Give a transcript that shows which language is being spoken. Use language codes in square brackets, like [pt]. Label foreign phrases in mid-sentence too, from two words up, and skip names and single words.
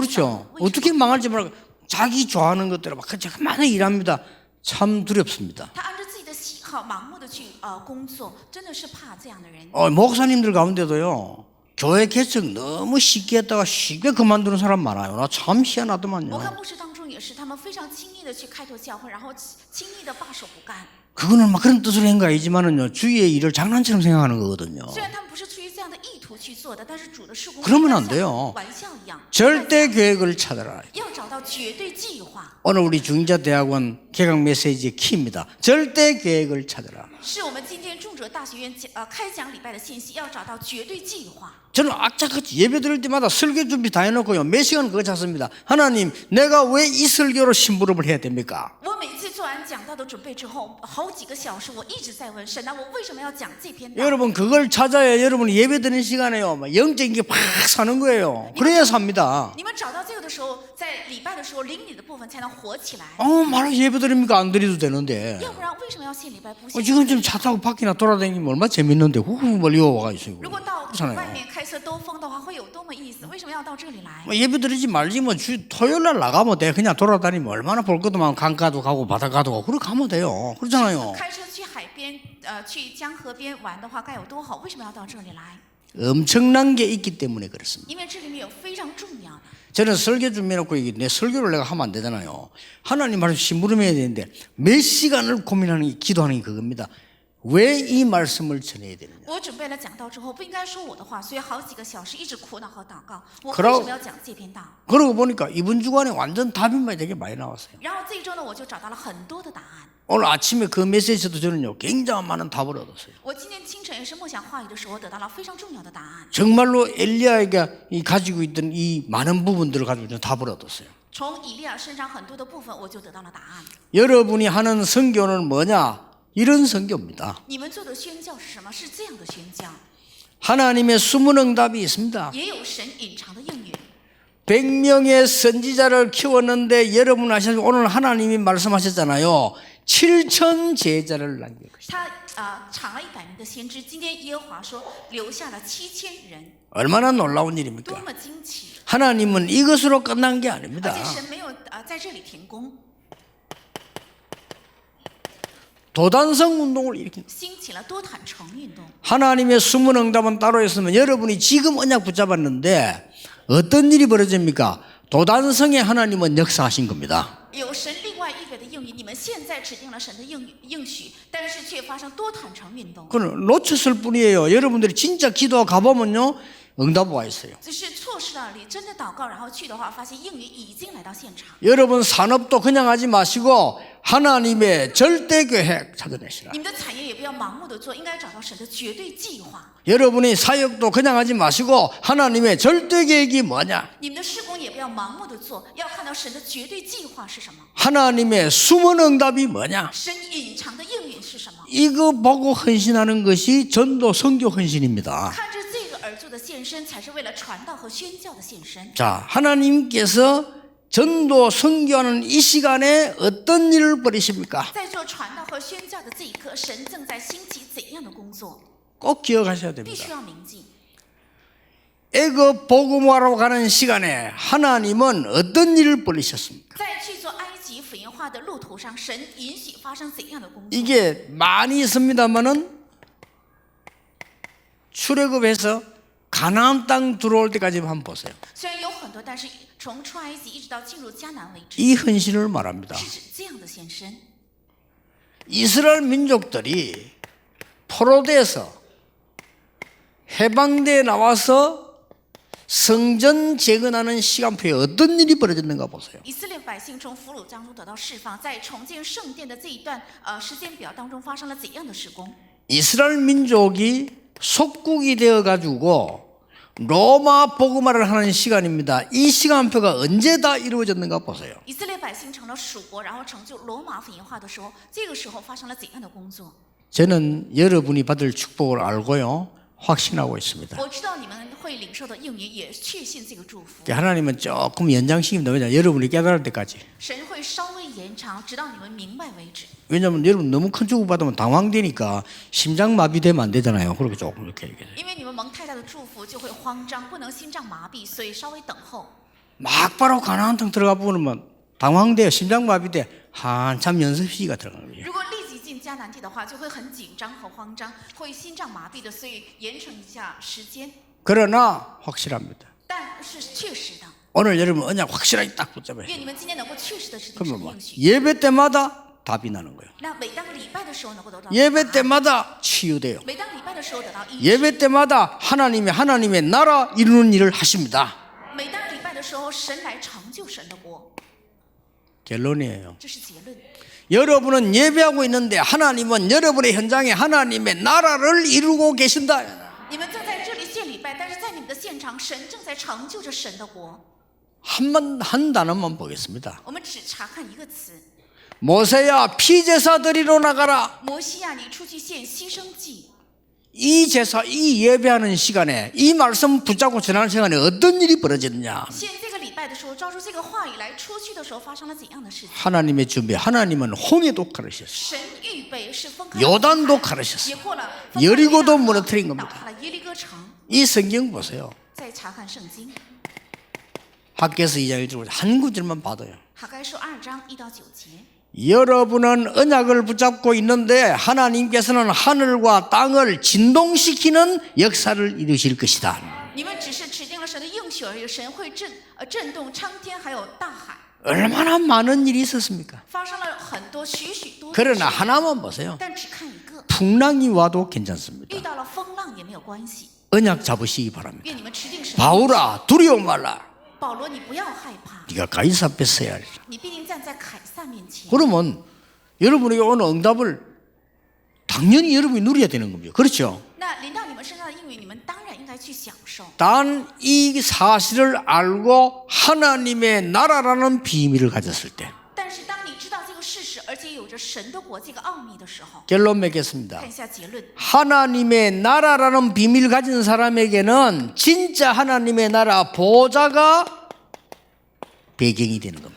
[ko] 그렇죠. [zh] 为什么 [ko] 어떻게 망할지 몰라 자기 좋아하는 것대로 막 그만하게 일합니다. 참 두렵습니다. [zh] 他按照自己的喜好盲目的去工作，真的是怕这样的人。 [ko] 목사님들 가운데도요. 교회 개척 너무 쉽게 했다가 쉽게 그만두는 사람 많아요. 나 참 [zh] 我 [ko] 희한하더만요. [zh] 看牧师当中也是，他们非常轻易的去开拓教会，然后轻易的罢手不干。 [ko] 그거는 막 그런 뜻으로 한 거 아니지만은요. 주위의 일을 장난처럼 생각하는 거거든요. [zh] 虽然他们不是出于这样的意图去做的，但是主的事工 [ko] 그러면 안 돼요. [zh] 玩笑一样， [ko] 절대 계획을 찾아라. [zh] 要找到绝对计划。 [ko] 오늘 우리 중인자 대학원 개강 메시지의 키입니다. 절대 계획을 찾아라. [zh] 是我们今天众主大学院开讲礼拜的信息，要找到绝对计划。 [ko] 저는 악착같이 예배 드릴 때마다 설교 준비 다 해놓고요. 몇 시간 그거 찾습니다. 하나님, 내가 왜 이 설교로 심부름을 해야 됩니까? [zh] 我每次做完讲道的准备之后，好几个小时，我一直在问神啊，我为什么要讲这篇道？ [ko] 여러분 그걸 찾아야 여러분이 예배 드리는 시간에요. 막 영적인 게 팍 사는 거예요. 그래야 삽니다. [zh] 你们找到这个的时候，在礼拜的时候，灵里的部分才能活起来。 [ko] 말로 예배 드립니까? 안 드려도 되는데. [zh] 要不然为什么要献礼拜不献？ [ko] 지금 좀 차 타고 밖이나 돌아다니면 얼마나 재밌는데 후후 멀리 와가 있어요. [zh] 如果到 [ko] 그렇잖아요. [zh] 外面开车兜风的话，会有多么意思？为什么要到这里来？ [ko] 예배 드리지 말지 뭐 토요일 날 나가면 돼. 그냥 돌아다니면 얼마나 볼 것도 많고 강가도 가고 바닷가도 가고 그렇게 가면 돼요. 그렇잖아요. [zh] 开车去海边，去江河边玩的话，该有多好？为什么要到这里来？ [ko] 엄청난 게 있기 때문에 그렇습니다. [zh] 因为这里面有非常重要的。 [ko] 저는 설교 준비해놓고 내 설교를 내가 하면 안 되잖아요. 하나님 말씀 심부름해야 되는데 몇 시간을 고민하는 게 기도하는 게 그겁니다. 왜 이 말씀을 전해야 되느냐. [zh] 我准备了讲道之后，不应该说我的话，所以好几个小时一直苦恼和祷告。我为 [ko] 그러 [zh] 什么要讲这篇道？ [ko] 그러고 보니까 이번 주간에 완전 답이 되게 많이 나왔어요. [zh] 然后这一周呢，我就找到了很多的答案。 [ko] 오늘 아침에 그 메시지도 저는요 굉장히 많은 답을 얻었어요. [zh] 我今天清晨也是默想话语的时候，得到了非常重要的答案。 [ko] 정말로 엘리야가 가지고 있던 이 많은 부분들을 가지고 저는 답을 얻었어요. [zh] 从以利亚身上很多的部分，我就得到了答案。 [ko] 여러분이 하는 선교는 뭐냐? 이런 선교입니다. [zh] 你们做的宣教是什么？是这样的宣教， [ko] 하나님의 숨은 응답이 있습니다. [zh] 也有神隐藏的应允。 [ko] 100명의 선지자를 키웠는데 여러분 아시죠? 오늘 하나님이 말씀하셨잖아요. 7천 제자를 남길 것이다. [zh] 他产了100名的先知，今天耶和华说留下了7000人， [ko] 얼마나 놀라운 [zh] 多 [ko] 일입니까? [zh] 么惊奇！ [ko] 하나님은 이것으로 끝난 게 아닙니다. [zh] 而且神没有在这里停工， [ko] 도단성 운동을 일으킨 [zh] 兴起了多坦诚运动。 [ko] 하나님의 숨은 응답은 따로 있으면 여러분이 지금 언약 붙잡았는데 어떤 일이 벌어집니까? 도단성에 하나님은 역사하신 겁니다. [zh] 有神另外预备的应允，你们现在指定了神的应许，但是却发生多坦诚运动， [ko] 그건 놓쳤을 뿐이에요. 여러분들이 진짜 기도하고 가보면요 응답 와 있어요. [zh] 只是错失了你真的祷告，然后去的话，发现应允已经来到现场。 [ko] 여러분 산업도 그냥 하지 마시고 하나님의 절대 계획 찾아내시라. [zh] 你们的产业也不要盲目的做，应该找到神的绝对计划。 [ko] 여러분이 사역도 그냥 하지 마시고 하나님의 절대 계획이 뭐냐? [zh] 你们的施工也不要盲目的做，要看到神的绝对计划是什么， [ko] 하나님의 숨은 응답이 뭐냐? [zh] 神隐藏的应允是什么。 [ko] 이거 보고 헌신하는 것이 전도 선교 헌신입니다. [zh] 看着这个而做的献身，才是为了传道和宣教的献身。 [ko] 자, 하나님께서 전도 선교하는 이 시간에 어떤 일을 벌이십니까? [zh] 在做传道和宣教的这一刻，神正在兴起怎样的工作， [ko] 꼭 기억하셔야 [zh] 必 [ko] 됩니다. [zh] 须要铭记。 [ko] 애굽 복음화로 가는 시간에 하나님은 어떤 일을 벌이셨습니까? [zh] 在去做埃及福音化的路途上，神允许发生怎样的工作？ [ko] 이게 많이 있습니다만은 출애굽해서 가나안 땅 들어올 때까지 한번 보세요. [zh] 虽然有很多，但是从出埃及一直到进入迦南为止， [ko] 이 헌신을 말합니다. [zh] 是指这样的献身。 [ko] 이스라엘 민족들이 포로돼서 해방대에 나와서 성전 재건하는 시간표에 어떤 일이 벌어졌는가 보세요. [zh] 以色列百姓从俘虏当中得到释放，在重建圣殿的这一段时间表当中发生了怎样的施工？ [ko] 이스라엘 민족이 속국이 되어가지고 로마 복음화를 하는 시간입니다. 이 시간표가 언제 다 이루어졌는가 보세요. [zh] 以色列百姓成了属国，然后成就罗马福音化的时候，这个时候发生了怎样的工作？ [ko] 저는 여러분이 받을 축복을 알고요. 확신하고 있습니다. [zh] 我知道你们会领受的应允，也确信这个祝福。 [ko] 하나님은 조금 연장시킵니다. 왜냐? 여러분이 깨달을 때까지. [zh] 神会稍微延长，直到你们明白为止。 [ko] 왜냐하면 여러분 너무 큰 축복 받으면 당황되니까 심장마비되면 안 되잖아요. 그렇게 조금 이렇게 얘기해요. [zh] 因为你们蒙太大的祝福，就会慌张，不能心脏麻痹，所以稍微等候。 [ko] 막 바로 가나안 땅 들어가 보면 당황돼요. 심장마비돼. 한참 연습 시기가 들어가는 거예요. [zh] 如果立即进迦南地的话，就会很紧张和慌张，会心脏麻痹的，所以延长一下时间。 [ko] 그러나 확실합니다. [zh] 但是确实的， [ko] 오늘 여러분 언약 확실하게 딱 붙잡아요. [zh] 愿你们今天能够确实的指定神 [ko] 그러면 [zh] 的 [ko] 뭐 [zh] 应许。 [ko] 예배 때마다 답이 나는 거예요. [zh] 那每当礼拜的时候能够得到， [ko] 예배 때마다 치유돼요. [zh] 每当礼拜的时候得到医治， [ko] 예배 때마다 하나님의 나라 이루는 일을 하십니다. [zh] 每当礼拜的时候，神来成就神的国。 [ko] 결론이에요. [zh] 这是结论。 [ko] 여러분은 예배하고 있는데 하나님은 여러분의 현장에 하나님의 나라를 이루고 계신다. [zh] 你们正在这里献礼拜，但是在你们的现场，神正在成就着神的国。 [ko] 한 단어만 보겠습니다. [zh] 我们只查看一个词： [ko] 모세야 피제사 드리러 나가라. [zh] 摩西亚，你出去献牺牲祭。 [ko] 이 제사, 이 예배하는 시간에 이 말씀 붙잡고 지나는 시간에 어떤 일이 벌어졌냐? [zh] 献这个礼拜的时候，抓住这个话语来，出去的时候发生了怎样的事情？ [ko] 하나님의 준비, 하나님은 홍해도 가르쳤어요. [zh] 神预备是分开， [ko] 요단도 가르쳤어요. [zh] 也过了， [ko] 여리고도 무너뜨린 [zh] 倒 [ko] 겁니다. [zh] 塌了耶利哥城。 [ko] 이 성경 보세요. [zh] 再查看圣经， [ko] 학개서 2장 1절 한 구절만 봐도요. [zh] 哈该书2章1到9节。 [ko] 여러분은 언약을 붙잡고 있는데 하나님께서는 하늘과 땅을 진동시키는 역사를 이루실 것이다. [zh] 你们只是指定了神的应许而已，神会震动苍天还有大海。 [ko] 얼마나 많은 일이 있었습니까? [zh] 发生了很多许多的事， [ko] 그러나 하나만 보세요. [zh] 但只看一个， [ko] 풍랑이 와도 괜찮습니다. [zh] 遇到了风浪也没有关系。 [ko] 언약 잡으시기 바랍니다. [zh] 愿你们持定神。 [ko] 바울아 두려워 말라. [zh] 保罗，你不要害怕， [ko] 네가 가이사 앞에 서야 하리라. [zh] 你必定站在凯撒面前。 [ko] 그러면 여러분에게 오는 응답을 당연히 여러분이 누려야 되는 겁니다. 그렇죠? [zh] 那临到你们身上的应允，你们当然应该去享受。 [ko] 단 이 사실을 알고 하나님의 나라라는 비밀을 가졌을 때 [zh] 但是当你知道这个事实，而且有着神的国这个奥秘的时候， [ko] 결론 맺겠습니다. [zh] 看一下结论。 [ko] 하나님의 나라라는 비밀을 가진 사람에게는 진짜 하나님의 나라 보좌가 배경이 되는 겁니다.